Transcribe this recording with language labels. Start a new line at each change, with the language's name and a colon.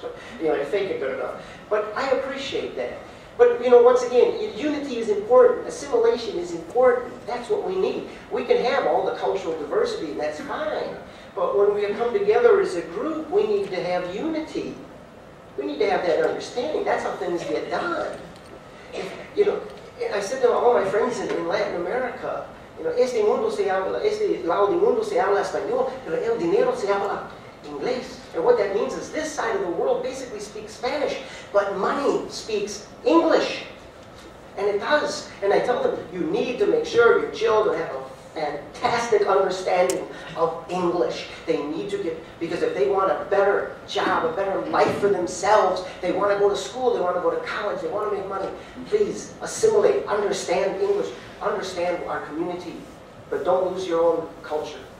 English: But, I fake it good enough." But I appreciate that. But, once again, unity is important. Assimilation is important. That's what we need. We can have all the cultural diversity, and that's fine. But when we come together as a group, we need to have unity. We need to have that understanding. That's how things get done. I said to all my friends in Latin America,
Spanish: este lado del mundo se habla español, pero el dinero se habla inglés.
English: And what that means is this side of the world basically speaks Spanish, but money speaks English. And it does. And I tell them, you need to make sure your children have a fantastic understanding of English. They need to because if they want a better job, a better life for themselves, they want to go to school, they want to go to college, they want to make money, please assimilate, understand English, understand our community, but don't lose your own culture.